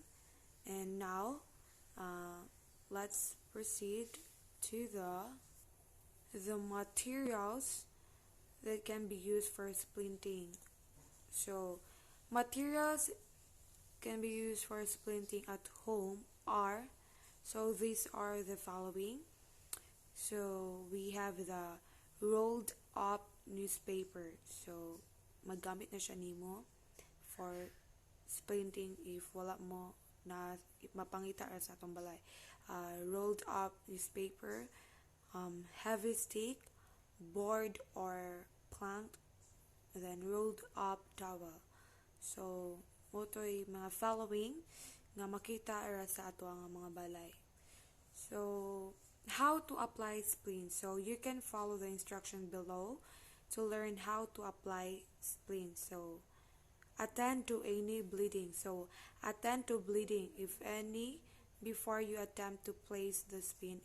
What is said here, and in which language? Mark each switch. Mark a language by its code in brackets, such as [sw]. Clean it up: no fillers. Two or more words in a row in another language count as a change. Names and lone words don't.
[en] And now uh, let's proceed to the materials that can be used for splinting. So materials can be used for splinting at home are, so these are the following. So we have the rolled up newspaper. [ceb] So magamit na siya nimo [en] for splinting [ceb] if wala mo na mapangita ra sa atong balay. [en] Rolled up newspaper, heavy stick, board or plank, then rolled up towel. [ceb] So motoy mga following nga makita ra sa ato ang mga balay. [en] So how to apply splint. So you can follow the instruction below to learn how to apply splint. So attend to any bleeding. So attend to bleeding if any before you attempt to place the splint.